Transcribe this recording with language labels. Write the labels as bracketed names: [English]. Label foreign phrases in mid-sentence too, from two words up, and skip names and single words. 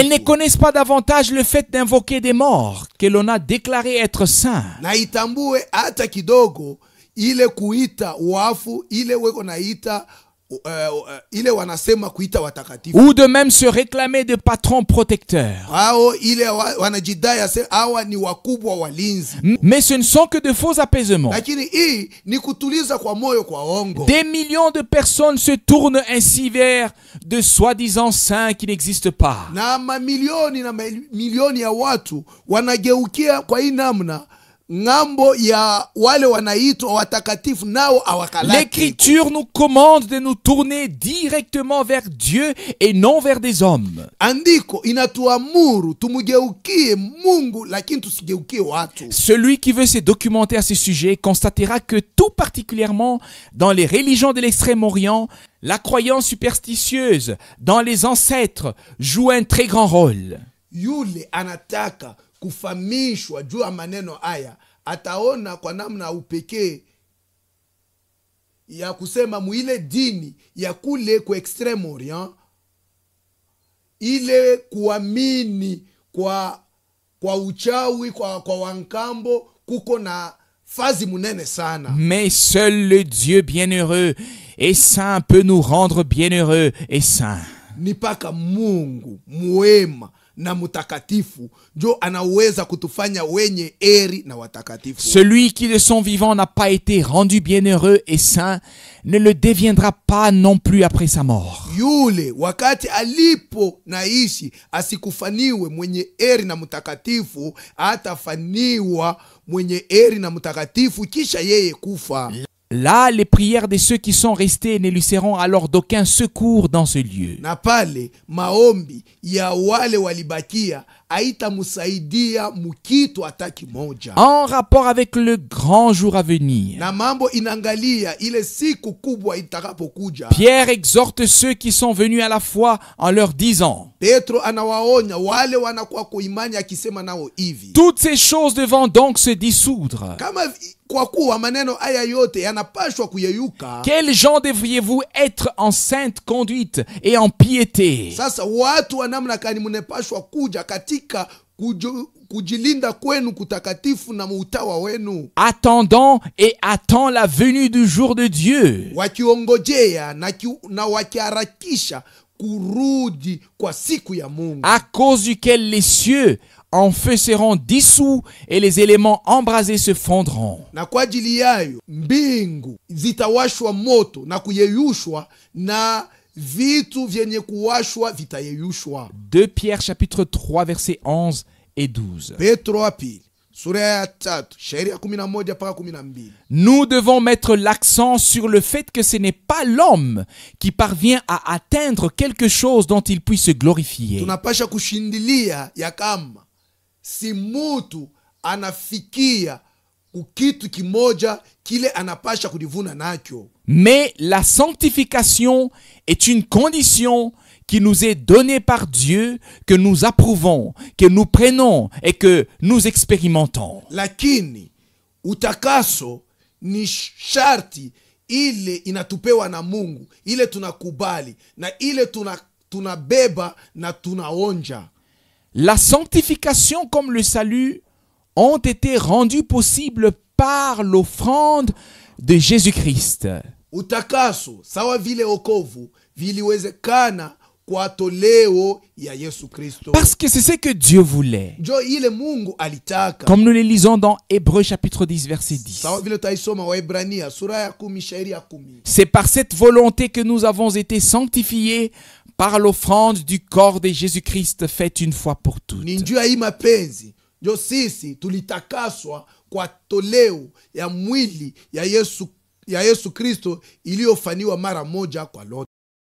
[French] Elles ne connaissent pas davantage le fait d'invoquer des morts que l'on a déclarés être saints. [Swahili] Na itambue hata kidogo ile kuita wafu, ile weko naita ile wanasema kuita watakatifu, [French] Ou de même se réclamer de patrons protecteurs. [Swahili] hao ile wanajidai hawa ni wakubwa walinzi. [French] Mais ce ne sont que de faux apaisements. [Swahili] Lakini hii ni kutuliza kwa moyo kwa ongo. [French] Des millions de personnes se tournent ainsi vers de soi-disant saints qui n'existent pas. [Swahili] Na mamilioni na milioni ya watu wanageukia kwa hii namna ngambo ya wale wanaitwa watakatifu nao awakalaki. [French] L'Écriture nous commande de nous tourner directement vers Dieu et non vers des hommes. [Swahili] Andiko inatuamuru tumugeukie Mungu lakini tusigeukie watu. [French] Celui qui veut se documenter à ce sujet constatera que tout particulièrement dans les religions de l'Extrême-Orient, la croyance superstitieuse dans les ancêtres joue un très grand rôle. [Swahili] Yule anataka kufahamishwa juu ya maneno haya ataona kwa namna upekee ya kusema muile dini ya kule kwa Extreme Orient, ile kuamini kwa uchawi kwa wankambo kuko na fazi munene sana. [French] Mais seul le Dieu bienheureux et saint peut nous rendre bienheureux et saints. [Swahili] Ni paka Mungu mwema na mutakatifu njo anaweza kutufanya wenye eri na watakatifu. [French] Celui qui de son vivant n'a pas été rendu bienheureux et saint ne le deviendra pas non plus après sa mort. [Swahili] Yule wakati alipo naishi asikufaniwe mwenye eri na mutakatifu, atafaniwa mwenye eri na mutakatifu kisha yeye kufa. [French] Là, les prières de ceux qui sont restés ne lui seront alors d'aucun secours dans ce lieu. [Swahili] Na pale maombi ya wale walibakia haitamusaidia mukitu hata kimoja. [French] En rapport avec le grand jour à venir, [Swahili] Na mambo inangalia ile siku kubwa itakapokuja. [French] Pierre exhorte ceux qui sont venus à la foi en leur disant: [Swahili] Petro anawaonya wale wanakuwa kuimani akisema nao hivi: [French] toutes ces choses devront donc se dissoudre. [Swahili] kama kwa kuwa maneno haya yote yanapashwa kuyeyuka, [French] Quels gens devriez-vous être en sainte conduite et en piété? [Swahili] sasa watu wa namna gani mnapashwa kuja katika kujilinda kwenu kutakatifu na utawa wenu, [French] Attendant et attend la venue du jour de Dieu, [Swahili] wakiongojea na wakiharakisha kurudi kwa siku ya Mungu, [French] à cause duquel les cieux en feu seront dissous et les éléments embrasés se fondront. [Swahili] Na kwa ajili yayo mbingu zitawashwa moto na kuyeyushwa, na vitu vyenye kuwashwa vitayeyushwa. [French] 2 Pierre chapitre 3 versets 11 et 12. [Swahili] Petro wa pili sura ya 3 shairi ya 11 mpaka 12. [French] Nous devons mettre l'accent sur le fait que ce n'est pas l'homme qui parvient à atteindre quelque chose dont il puisse se glorifier. [Swahili] Tunapasha kushindilia ya kama si mutu anafikia kitu kimoja kile anapasha kudivuna nacho. [French] Mais la sanctification est une condition qui nous est donnée par Dieu, que nous approuvons, que nous prenons et que nous expérimentons. [Swahili] Lakini utakaso ni sharti ile inatupewa na Mungu, ile tunakubali na ile tunabeba na tunaonja. [French] La sanctification comme le salut ont été rendus possibles par l'offrande de Jésus-Christ. [Swahili] Utakaso sawa vile okovu viliwezekana kwa toleo ya Yesu Kristo. [French] Parce que c'est ce que Dieu voulait. [Swahili] Jo ile Mungu alitaka. [French] Comme nous le lisons dans Hébreux chapitre 10 verset 10. [Swahili] Sawa vile taisoma Waebrania sura ya 10 shairi ya 10. [French] C'est par cette volonté que nous avons été sanctifiés par l'offrande du corps de Jésus-Christ faite une fois pour toutes. [Swahili] Ni njia hii mapenzi ndio sisi tulitakaswa kwa toleo ya mwili ya Yesu Kristo iliyofanywa mara moja kwa lote.